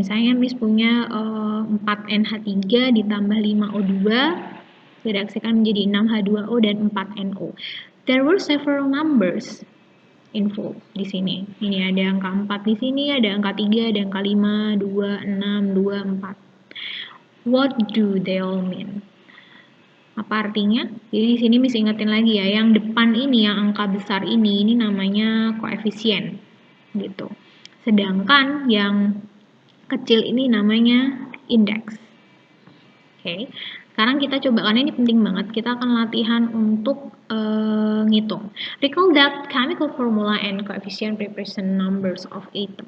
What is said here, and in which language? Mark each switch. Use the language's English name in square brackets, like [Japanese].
[Indonesian] Misalnya Miss punya 4NH3 ditambah 5O2 direaksikan menjadi 6H2O dan 4NO. [English] There were several numbers involved [Indonesian] di sini. Ini ada angka 4 di sini, ada angka 3, ada angka 5, 2, 6, 2, 4. [English] What do they all mean? [Indonesian] Apa artinya? Jadi di sini Miss ingetin lagi ya, yang depan ini, yang angka besar ini namanya koefisien gitu. Sedangkan yang kecil ini namanya indeks. Oke. Sekarang kita coba, karena ini penting banget, kita akan latihan untuk ngitung. [English] Recall that chemical formula and coefficient represent numbers of atom.